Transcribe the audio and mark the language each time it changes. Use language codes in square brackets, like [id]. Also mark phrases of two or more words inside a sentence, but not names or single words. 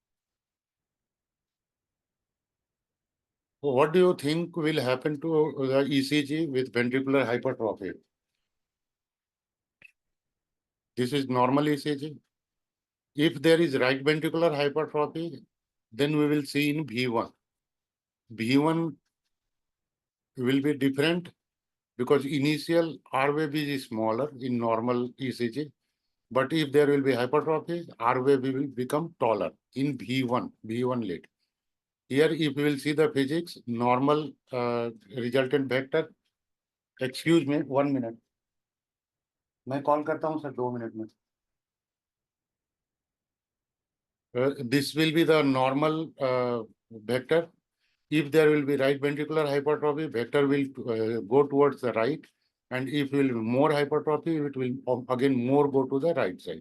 [en] What do you think will happen to the ECG with ventricular hypertrophy? This is normal ECG. If there is right ventricular hypertrophy, then we will see in V1. V1 will be different because initial R wave is smaller in normal ECG. But if there will be hypertrophy, R wave will become taller in V1 lead. Here, if you will see the physics, normal resultant vector. Excuse me, 1 minute. [hi] मैं कॉल करता हूँ सर 2 मिनट में. [en] This will be the normal vector. If there will be right ventricular hypertrophy, vector will go towards the right. And if will be more hypertrophy, it will again more go to the right side.